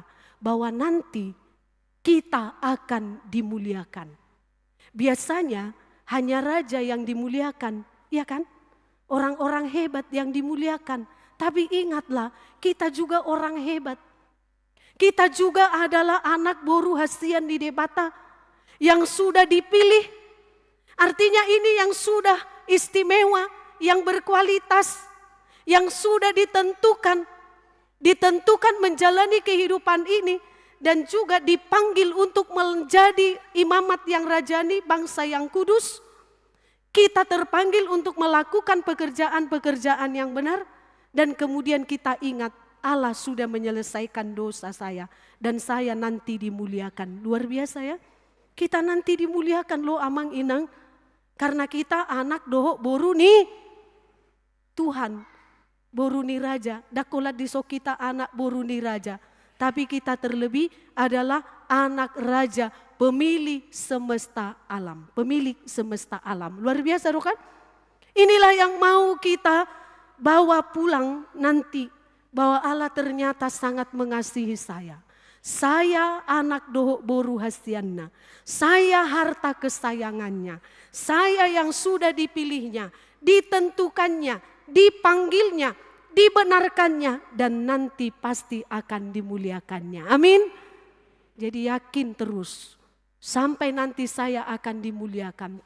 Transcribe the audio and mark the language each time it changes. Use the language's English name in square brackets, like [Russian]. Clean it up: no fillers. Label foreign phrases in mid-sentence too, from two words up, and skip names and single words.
[Indonesian] Bahwa nanti kita akan dimuliakan. Biasanya hanya raja yang dimuliakan, ya kan? Orang-orang hebat yang dimuliakan. Tapi ingatlah, kita juga orang hebat. Kita juga adalah anak [Batak Toba] boru hasian di debata [Indonesian] yang sudah dipilih. Artinya ini yang sudah istimewa, yang berkualitas, yang sudah ditentukan menjalani kehidupan ini dan juga dipanggil untuk menjadi imamat yang rajani, bangsa yang kudus. Kita terpanggil untuk melakukan pekerjaan-pekerjaan yang benar. Dan kemudian kita ingat Allah sudah menyelesaikan dosa saya dan saya nanti dimuliakan. Luar biasa ya. Kita nanti dimuliakan loh [Batak Toba] Amang Inang. [Indonesian] Karena kita [Batak Toba] anak dohok boru nih Tuhan. Boru nih raja. Dakolat diso kita anak boru nih raja. [Indonesian] Tapi kita terlebih adalah anak raja, pemilik semesta alam. Pemilik semesta alam. Luar biasa kan? Inilah yang mau kita bawa pulang nanti, bahwa Allah ternyata sangat mengasihi saya. Saya [Batak Toba] anak dohok boru hasianna. [Indonesian] Saya harta kesayangannya. Saya yang sudah dipilihnya, ditentukannya, dipanggilnya, dibenarkannya, dan nanti pasti akan dimuliakannya. Amin. Jadi yakin terus, sampai nanti saya akan dimuliakan.